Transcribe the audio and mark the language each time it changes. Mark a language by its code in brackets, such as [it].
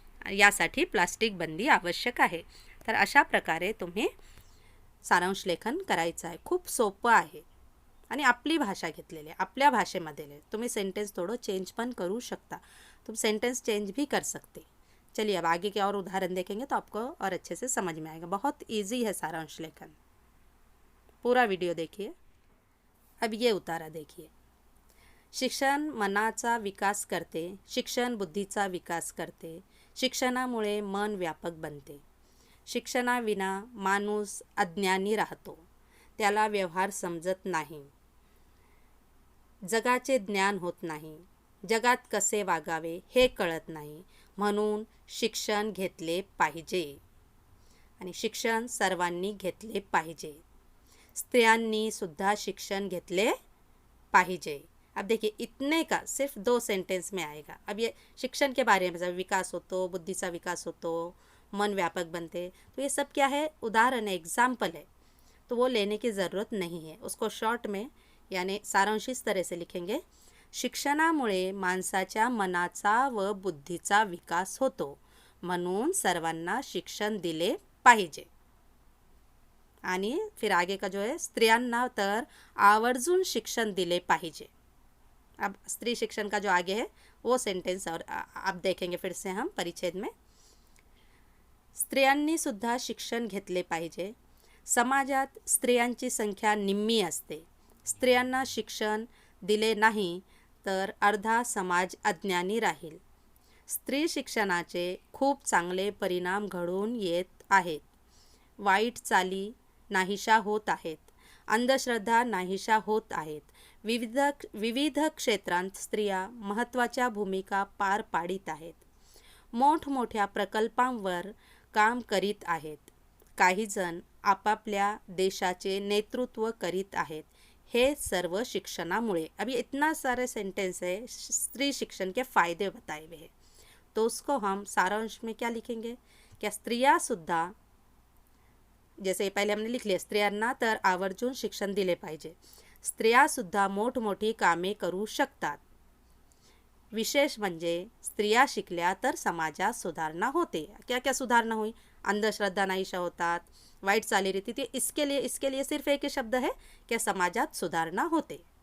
[mr] यासाठी प्लास्टिक बंदी आवश्यक आहे. तर अशा प्रकारे तुम्ही सारांश लेखन करायचं आहे. खूप सोपं आहे आणि आपली भाषा घेतलेली आहे, आपल्या भाषेमध्ये. तुम्ही सेंटेंस थोडं चेंज पण करू शकता. [hi] तुम सेंटेंस चेंज भी कर सकते. चलिए अब आगे के और उदाहरण देखेंगे तो आपको और अच्छे से समझ में आएगा. बहुत इजी है सारांश लेखन. पूरा वीडियो देखिए. अब ये उतारा देखिए. [mr] शिक्षण मनाचा विकास करते. शिक्षण बुद्धीचा विकास करते. शिक्षणामुळे मन व्यापक बनते. शिक्षणाविना माणूस अज्ञानी राहतो. त्याला व्यवहार समजत नाही. जगाचे ज्ञान होत नाही. जगात कसे वागावे हे कळत नाही. म्हणून शिक्षण घेतले पाहिजे आणि शिक्षण सर्वांनी घेतले पाहिजे. स्त्रियांनी सुद्धा शिक्षण घेतले पाहिजे. [hi] अब देखिए इतने का सिर्फ 2 सेंटेंस में आएगा. अब ये शिक्षण के बारे में, जब विकास होतो, [mr] बुद्धीचा विकास होतो, मन व्यापक बनते, [hi] तो ये सब क्या है, उदाहरण है, एग्जाम्पल है. तो वो लेने की ज़रूरत नहीं है. उसको शॉर्ट में यानी सारांश इस तरह से लिखेंगे. [mr] शिक्षणामुळे माणसाच्या मनाचा व बुद्धीचा विकास होतो. म्हणून सर्वांना शिक्षण दिले पाहिजे. आणि [hi] फिर आगे का जो है, [mr] स्त्रियांना तर आवर्जून शिक्षण दिले पाहिजे. [hi] अब स्त्री शिक्षण का जो आगे है वो सेंटेन्स और आप देखेंगे फिर से हम परिच्छेद में। [mr] स्त्रियांनी सुद्धा शिक्षण घेतले पाहिजे. समाजात स्त्रियांची संख्या निम्मी असते. स्त्रियांना शिक्षण दिले नाही तर अर्धा समाज अज्ञानी राहील. स्त्री शिक्षणाचे खूप चांगले परिणाम घडून येत आहेत. वाईट चाली नाहीशा होत आहेत. अंधश्रद्धा नाहीशा होत आहेत. विविध क्षेत्रांत स्त्रिया महत्त्वाच्या भूमिका पार पाडित आहेत. मोठमोठ्या प्रकल्पांवर काम करीत आहेत. काही जण आपापल्या देशाचे नेतृत्व करीत आहेत. हे सर्व शिक्षणामुळे. [hi] अभी इतना सारे सेंटेंस है स्त्री शिक्षण के फ़ायदे बताए हुए हैं, तो उसको हम सारांश में क्या लिखेंगे? [mr] क्या स्त्रिया सुद्धा, [hi] जैसे पहले हमने लिख लिया, [mr] स्त्रियांना तर आवर्जून शिक्षण दिले पाहिजे. स्त्रिया सुद्धा मोठमोठी कामे करू शकतात. विशेष म्हणजे स्त्रिया शिकल्या तर समाजात सुधारणा होते. [hi] क्या क्या सुधारणा हुई? [mr] अंधश्रद्धा नाहीशा होतात, वाईट चालीरीती थी. [hi] इसके लिए सिर्फ एक ही शब्द है कि [mr] समाजात सुधारणा होते.